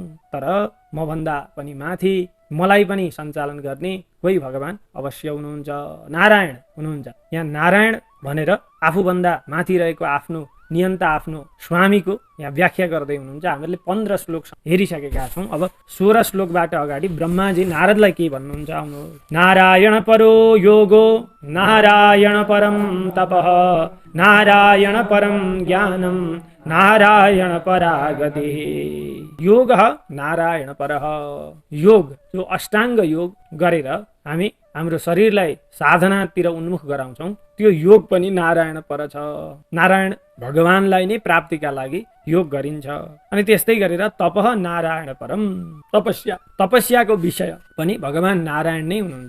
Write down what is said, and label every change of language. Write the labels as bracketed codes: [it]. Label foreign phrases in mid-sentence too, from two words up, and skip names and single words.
[ne] तर मभन्दा पनि माथि मलाई पनि सञ्चालन गर्ने कोही भगवान अवश्य हुनुहुन्छ, नारायण हुनुहुन्छ। यहाँ नारायण भनेर आफूभन्दा माथि रहेको आफ्नो नियन्ता, आफ्नो स्वामीको यहाँ व्याख्या गर्दै हुनुहुन्छ। हामीले 15 श्लोक हेरिसकेका छौँ। अब 16 श्लोकबाट अगाडि ब्रह्माजी नारदलाई के भन्नुहुन्छ आउनु। [sa] नारायण परो योगो नारायण परम तपः नारायण परम ज्ञानम नारायण परागति। योग नारायण परः, [ne] योग जो अष्टाङ्ग योग गरेर हामी हाम्रो शरीरलाई साधनातिर उन्मुख गराउँछौँ त्यो योग पनि नारायण पर छ। नारायण भगवानलाई नै प्राप्तिका लागि योग गरिन्छ। अनि त्यस्तै गरेर [sa] तपः नारायण परम, [ne] तपस्याको विषय पनि भगवान नारायण नै हुनुहुन्छ।